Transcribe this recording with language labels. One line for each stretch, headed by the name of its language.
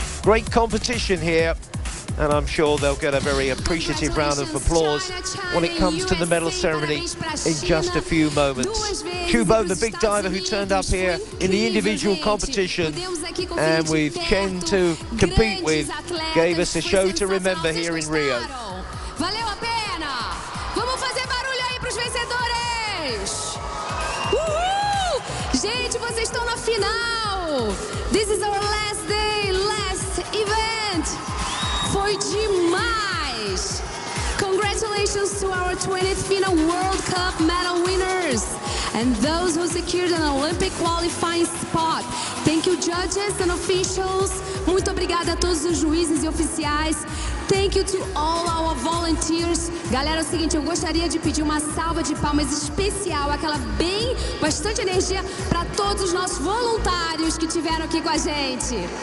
English: Great competition here, and I'm sure they'll get a very appreciative round of applause when it comes to the medal ceremony in just a few moments. Chu Bo, the big diver who turned up here in the individual competition, and with Chen to compete with, gave us a show to remember here in Rio.
Portuguese: Valeu a pena! Vamos fazer barulho aí pros vencedores! Uhul! Gente, vocês estão na final!
English: This is our last day, last event!
Portuguese: Foi demais!
English: Congratulations to our 20th FINA World Cup medal winners and those who secured an Olympic qualifying spot. Thank you, judges and officials.
Portuguese: Muito obrigada a todos os juízes e oficiais.
English: Thank you to all our volunteers.
Portuguese: Galera, é o seguinte, eu gostaria de pedir uma salva de palmas especial, aquela bem, bastante energia para todos os nossos voluntários que estiveram aqui com a gente.